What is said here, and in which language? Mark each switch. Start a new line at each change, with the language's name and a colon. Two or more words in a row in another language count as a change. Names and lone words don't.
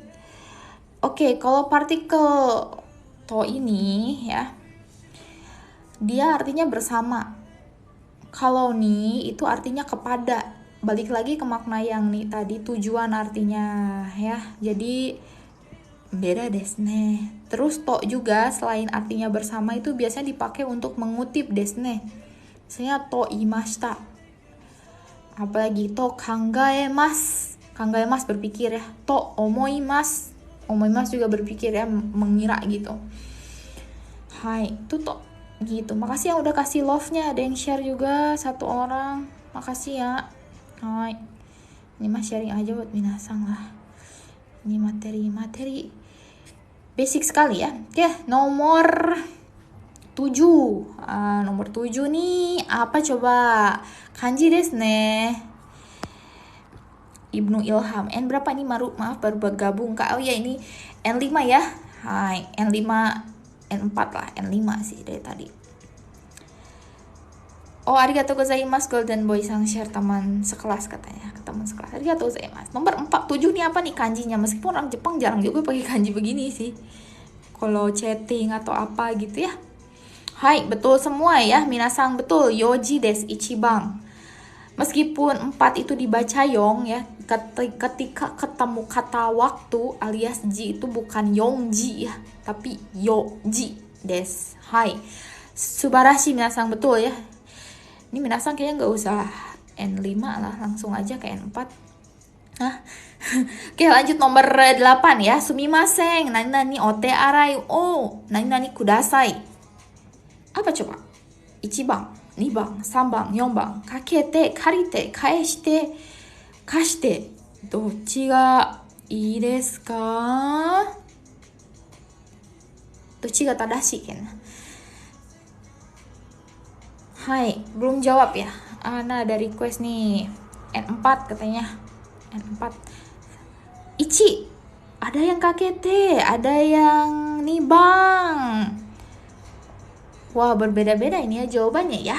Indonesian: Oke, kalau partikel to ini ya, dia artinya bersama. Kalau nih itu artinya kepada. Balik lagi ke makna yang nih tadi, tujuan artinya ya. Jadi beda
Japanese: です ね.
Indonesian: Terus to juga selain artinya bersama itu biasanya dipakai untuk mengutip
Japanese: です ね. Misalnya と いました. Apalagi と 考えます.
Indonesian: Kangaemasu berpikir ya.
Japanese: と 思います.
Indonesian: Omoimasu juga berpikir ya, mengira gitu. Hai, itu to gitu. Makasih yang udah kasih love-nya. Ada yang share juga satu orang. Makasih ya. Hai. Ini mah sharing aja buat minasang lah. Ini materi basic sekali ya. Oke, nomor 7. Nomor 7 nih apa coba?
Japanese: 漢字 です ね.
Indonesian: Ibnu Ilham. N berapa nih maaf baru bergabung Kak. Oh ya ini N5 ya. Hai, N5 N4 lah, N5 sih dari tadi. Oh,
Japanese: ありがとう ございます
Indonesian: Golden Boy sang share teman sekelas katanya, ke teman sekelas.
Japanese: ありがとう ございます.
Indonesian: Nomor 7 nih apa nih kanjinya? Meskipun orang Jepang jarang juga pakai kanji begini sih. Kalau chatting atau apa gitu ya. Hai, betul semua ya. Minasang betul.
Japanese: 四時 です 一番.
Indonesian: Meskipun 4 itu dibaca yong ya, ketika ketemu kata waktu alias ji itu bukan yongji ya, tapi
Japanese: 四時 です.
Indonesian: Hai,
Japanese: 素晴らしい 皆さん
Indonesian: betul ya. Ini minasang kayaknya nggak usah N5 lah, langsung aja ke N4. Oke lanjut nomor 8 ya.
Japanese: すみません、何 お手洗い を 何 ください.
Indonesian: Apa coba?
Japanese: Ichibang, 2番、3番、4番、かけて、借りて、返して、貸して、どっちがいいですか？どっちが正しいかな？
Indonesian: Hai, belum jawab ya. Nah, ada request nih. N4 katanya. N4. Ichi. Ada yang kakete, ada yang nibang. Wah, berbeda-beda ini ya jawabannya ya.